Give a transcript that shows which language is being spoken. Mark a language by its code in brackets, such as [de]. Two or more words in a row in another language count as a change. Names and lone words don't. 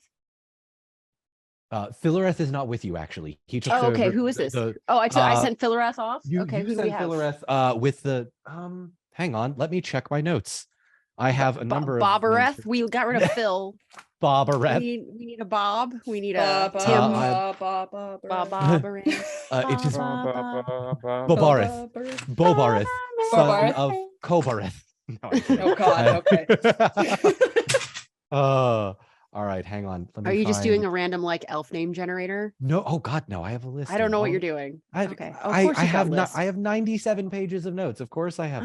[en] Philareth is not with you, actually. He took Oh, okay. the- Who is this? the- I uh, sent Philareth off. you, Okay. you Who do we sent have? Philareth with the hang on, let me check my notes. I have a number of Bobareth. We got rid of Phil. Bobareth. We need a Bob. We need a Ba, Tim. ba, ba, ba, ba, ba. Bobareth. It is Ba, Bobareth. Ba, ba, ba. Bobareth, son Bobareth. of Kobareth. No, I'm kidding. Oh God. Okay. All right, hang on. Let me Are you just doing find- a random like elf name generator? No, oh God, no! I have a list. I don't know what of you're all- doing. Okay, Of I course you've got have not. lists. I have 97 pages of notes. Of course, I have